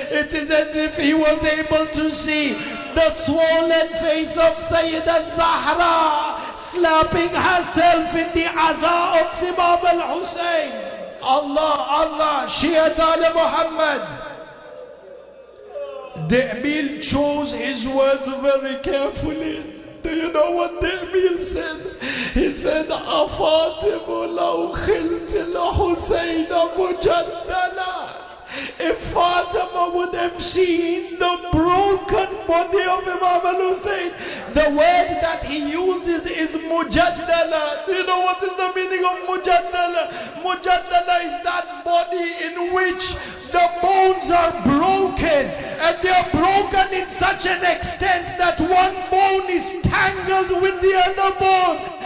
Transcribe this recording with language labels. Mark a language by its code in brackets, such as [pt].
[en] It is as if he was able to see the swollen face of Sayyida Zahra slapping herself in the aza of Imam al-Hussein. [ar] Allah, Allah, Shiat al-Muhammad. [en] The Emir chose his words very carefully. Do you know what the Emir said? He said, [ar] أَفَاطِمُ لَوْ خِلْتِ الْحُسَيْنَ مُجَدَّلًا. [en] If Fatima would have seen the broken body of Imam al-Hussein, the word that he uses is mujaddala. Do you know what is the meaning of mujaddala? Mujaddala is that body in which the bones are broken, and they are broken in such an extent that one bone is tangled with the other bone.